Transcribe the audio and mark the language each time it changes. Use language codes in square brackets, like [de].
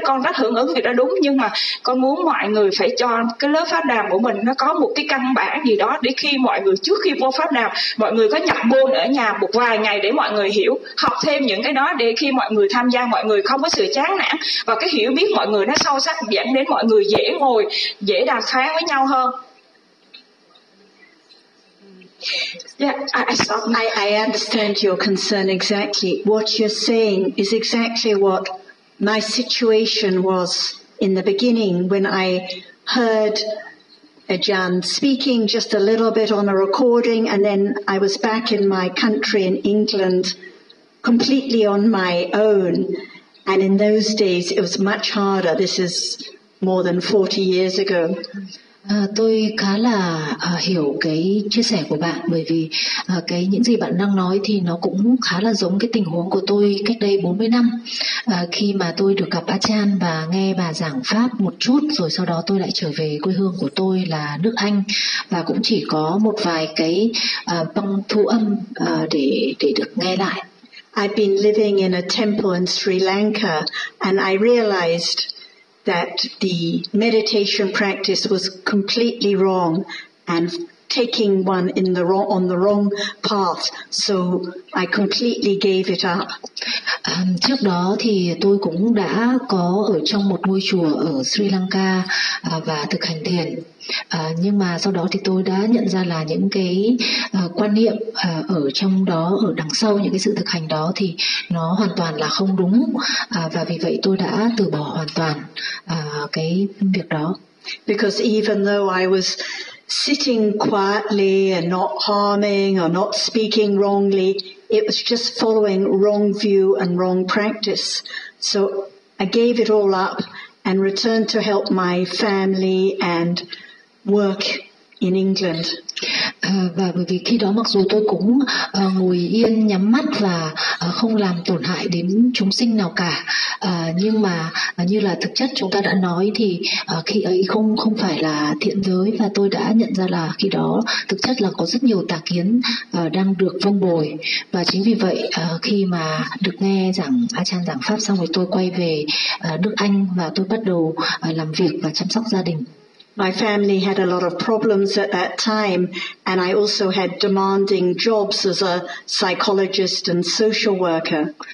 [vi] Con rất hưởng ứng vì đó đúng, nhưng mà con muốn mọi người phải cho cái lớp pháp đàm của mình nó có một cái căn bản gì đó, để khi mọi người trước khi vô pháp đàm, mọi người có nhập môn ở nhà một vài ngày để mọi người hiểu, học thêm những cái đó, để khi mọi người tham gia mọi người không có sự chán nản, và cái hiểu biết mọi người nó sâu sắc, dẫn đến mọi người dễ ngồi, dễ đàm phán với nhau hơn. [en] Yeah, I understand your concern exactly. What you're saying is exactly what my situation was in the beginning when I heard Ajahn speaking just a little bit on a recording, and then I was back in my country in England completely on my own. And in those days it was much harder. This is more than 40 years ago. [vi] Tôi khá là hiểu cái chia sẻ của bạn, bởi vì cái những gì bạn đang nói thì nó cũng khá là giống cái tình huống của tôi cách đây 40 năm, khi mà tôi được gặp Ajahn và nghe bà giảng pháp một chút, rồi sau đó tôi lại trở về quê hương của tôi là nước Anh, và cũng chỉ có một vài cái băng thu âm để được nghe lại. [en] I've been living in a temple in Sri Lanka and I realized that the meditation practice was completely wrong and taking one in the wrong, on the wrong path, so I completely gave it up. [vi] Trước đó thì tôi cũng đã có ở trong một ngôi chùa ở Sri Lanka và thực hành thiền. Nhưng mà sau đó thì tôi đã nhận ra là những cái quan niệm ở trong đó, ở đằng sau những cái sự thực hành đó thì nó hoàn toàn là không đúng, và vì vậy tôi đã từ bỏ hoàn toàn cái việc đó. [en] Because even though I was sitting quietly and not harming or not speaking wrongly, it was just following wrong view and wrong practice. So I gave it all up and returned to help my family and work in England. [vi] Và bởi vì khi đó mặc dù tôi cũng ngồi yên nhắm mắt và không làm tổn hại đến chúng sinh nào cả, nhưng mà như là thực chất chúng ta đã nói thì khi ấy không phải là thiện giới, và tôi đã nhận ra là khi đó thực chất là có rất nhiều tà kiến đang được vung bồi. Và chính vì vậy khi mà được nghe giảng Ajahn giảng pháp xong rồi, tôi quay về nước Anh và tôi bắt đầu làm việc và chăm sóc gia đình. [en] My family had a lot of problems at that time, and I also had demanding jobs as a psychologist and social worker.